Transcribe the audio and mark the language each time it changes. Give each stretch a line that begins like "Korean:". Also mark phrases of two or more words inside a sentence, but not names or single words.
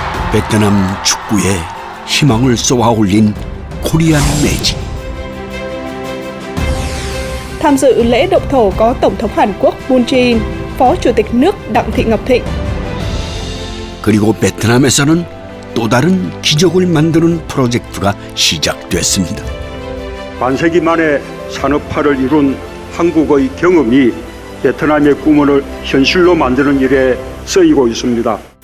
Korean: 베트남 축구에 희망을 쏘아 올린 코리안 매직.
Vietnamese: Tham dự lễ động thổ có Tổng thống Hàn Quốc Moon Jae-in, Phó Chủ tịch nước Đặng Thị Ngọc Thịnh.
Korean: 그리고 베트남에서는 또 다른 기적을 만드는 프로젝트가 시작됐습니다. 반세기 만에 산업화를 이룬 한국의 경험이 베트남의 꿈을 현실로 만드는 일에 쓰이고 있습니다.